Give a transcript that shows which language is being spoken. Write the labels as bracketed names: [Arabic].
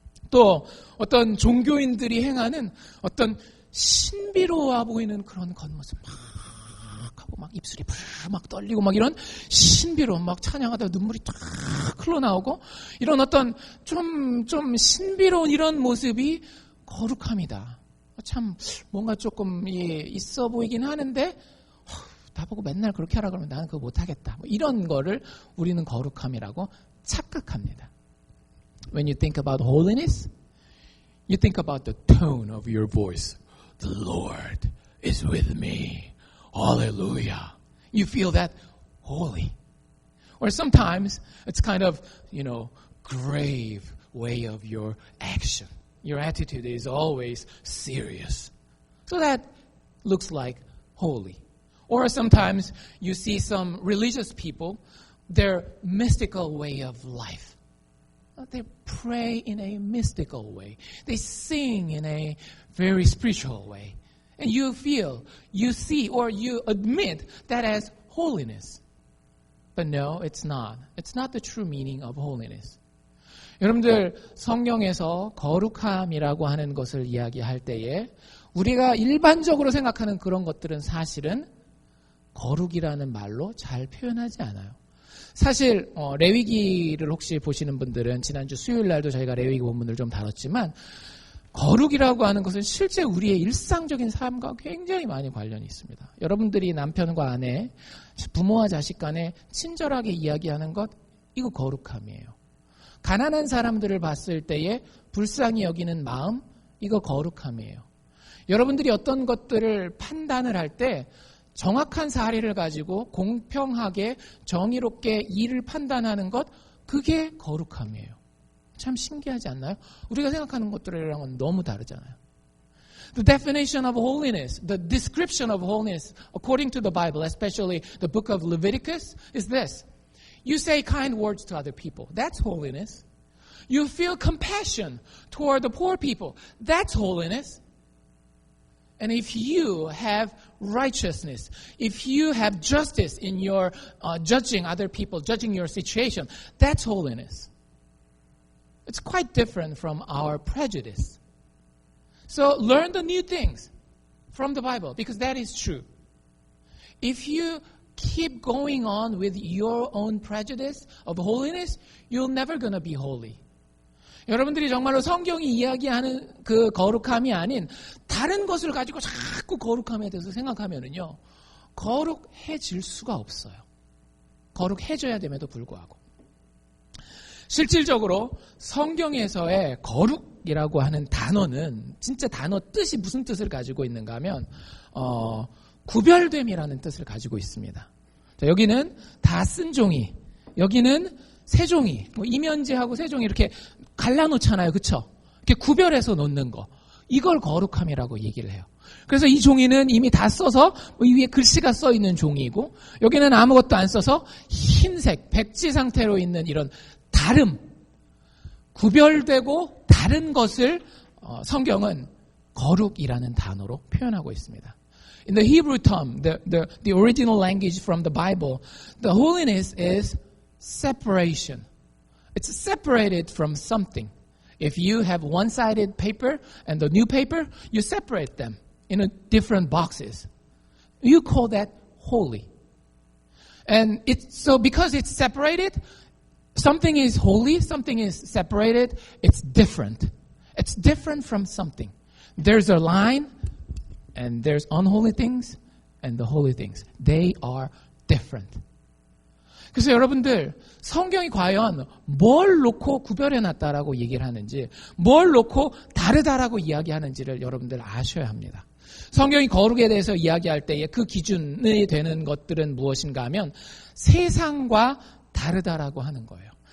[Korean] 또 어떤 종교인들이 행하는 어떤 신비로워 보이는 그런 겉모습 막 하고 막 입술이 막 떨리고 막 이런 신비로운 막 찬양하다 눈물이 쫙 흘러나오고 이런 어떤 좀 신비로운 이런 모습이 거룩함이다. 참 뭔가 조금 있어 보이긴 하는데 나보고 맨날 그렇게 하라 그러면 나는 그거 못하겠다. 뭐 이런 거를 우리는 거룩함이라고 착각합니다. [English] When you think about holiness, you think about the tone of your voice. The Lord is with me. Hallelujah. You feel that holy. Or sometimes it's kind of, grave way of your action. Your attitude is always serious. So that looks like holy. Or sometimes you see some religious people, their mystical way of life. They pray in a mystical way. They sing in a very spiritual way. And you feel, you see, or you admit that as holiness. But no, it's not. It's not the true meaning of holiness. [Korean] 여러분들 성경에서 거룩함이라고 하는 것을 이야기할 때에 우리가 일반적으로 생각하는 그런 것들은 사실은 거룩이라는 말로 잘 표현하지 않아요. 사실 레위기를 혹시 보시는 분들은 지난주 수요일 날도 저희가 레위기 본문을 좀 다뤘지만 거룩이라고 하는 것은 실제 우리의 일상적인 삶과 굉장히 많이 관련이 있습니다. 여러분들이 남편과 아내, 부모와 자식 간에 친절하게 이야기하는 것, 이거 거룩함이에요. 가난한 사람들을 봤을 때에 불쌍히 여기는 마음, 이거 거룩함이에요. 여러분들이 어떤 것들을 판단을 할 때 정확한 사례를 가지고 공평하게 정의롭게 일을 판단하는 것, 그게 거룩함이에요. 참 신기하지 않나요? 우리가 생각하는 것들이랑은 너무 다르잖아요. [English] The definition of holiness, the description of holiness, according to the Bible, especially the book of Leviticus, is this. You say kind words to other people. That's holiness. You feel compassion toward the poor people. That's holiness. And if you have righteousness, if you have justice in your judging other people, judging your situation, that's holiness. It's quite different from our prejudice. So learn the new things from the Bible, because that is true. If you keep going on with your own prejudice of holiness, you're never going to be holy. [Korean] 여러분들이 정말로 성경이 이야기하는 그 거룩함이 아닌 다른 것을 가지고 자꾸 거룩함에 대해서 생각하면은요, 거룩해질 수가 없어요. 거룩해져야 됨에도 불구하고. 실질적으로 성경에서의 거룩이라고 하는 단어는 진짜 단어 뜻이 무슨 뜻을 가지고 있는가 하면 구별됨이라는 뜻을 가지고 있습니다. 자, 여기는 다 쓴 종이, 여기는 세 종이, 이면지하고 세 종이 이렇게 갈라놓잖아요. 그렇죠? 이렇게 구별해서 놓는 거. 이걸 거룩함이라고 얘기를 해요. 그래서 이 종이는 이미 다 써서 이 위에 글씨가 써 있는 종이고, 여기는 아무것도 안 써서 흰색, 백지 상태로 있는 이런 다름, 구별되고 다른 것을 성경은 거룩이라는 단어로 표현하고 있습니다. [English] In the Hebrew tongue, the original language from the Bible, the holiness is separation. It's separated from something. If you have one-sided paper and the new paper, you separate them in different boxes. You call that holy. And so because it's separated, something is holy, something is separated, it's different. It's different from something. There's a line, and there's unholy things, and the holy things. They are different. [Korean] 그래서 여러분들, 성경이 과연 뭘 놓고 구별해놨다라고 얘기를 하는지, 뭘 놓고 다르다라고 이야기하는지를 여러분들 아셔야 합니다. 성경이 거룩에 대해서 이야기할 때에 그 기준이 되는 것들은 무엇인가 하면 세상과 다르다라고 하는 거예요.